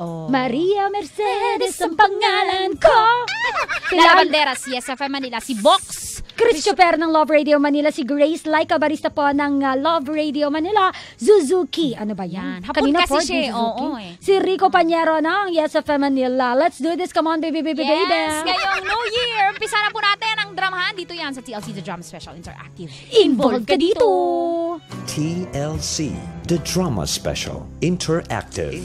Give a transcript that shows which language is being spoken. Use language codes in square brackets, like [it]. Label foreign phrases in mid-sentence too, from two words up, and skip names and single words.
[tl] Maria Mercedes ang pangalan ko. Lala Banderas, CSFM Manila. Si Box. Christopher ng Love Radio Manila, si Grace Laika Barista po ng Love Radio Manila, Suzuki. Ano ba yan? Hapon kasi Ford, siya. Suzuki. Oo, Si Rico Panyero ng Yes FM Manila. [en] Let's do this. Come on, baby, baby, baby. Yes, [tl] ngayong [en] New Year. [tl] Umpisa na po natin ang dramahan. Dito yan sa TLC The Drama Special Interactive. Involved ka dito. TLC, the Drama Special Interactive.